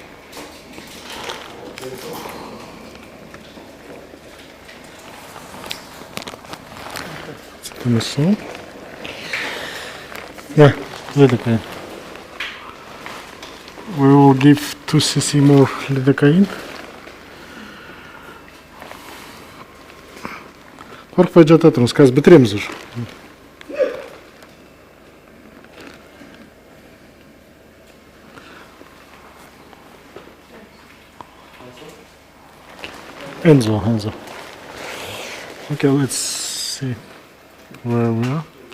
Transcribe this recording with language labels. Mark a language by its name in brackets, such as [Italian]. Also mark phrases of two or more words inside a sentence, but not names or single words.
[English] DMSO. Yeah, lidocaine. We will give 2 cc more lidocaine. [Kazakh] Қорықпай жата тұрыңыз, қазір бітіреміз уже. [English] Enzo. Okay, let's see where we are.